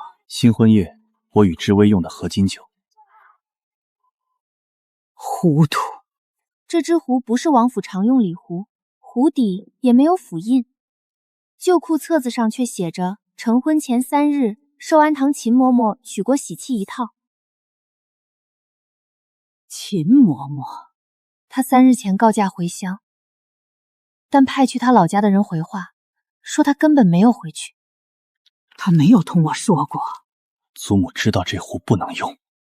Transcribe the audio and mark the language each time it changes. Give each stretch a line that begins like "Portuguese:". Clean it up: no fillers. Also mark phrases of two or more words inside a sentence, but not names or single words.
Chinese: 新婚夜我與知微用的合金酒。糊塗。這隻壺不是王府常用禮壺，壺底也沒有府印，舊庫冊子上卻寫着成婚前3日壽安堂秦嬷嬷許過喜器1套。秦嬷嬷，她3日前告假回鄉，但派去她老家的人回話，說她根本沒有回去。她沒有同我說過。祖母知道這壺不能用。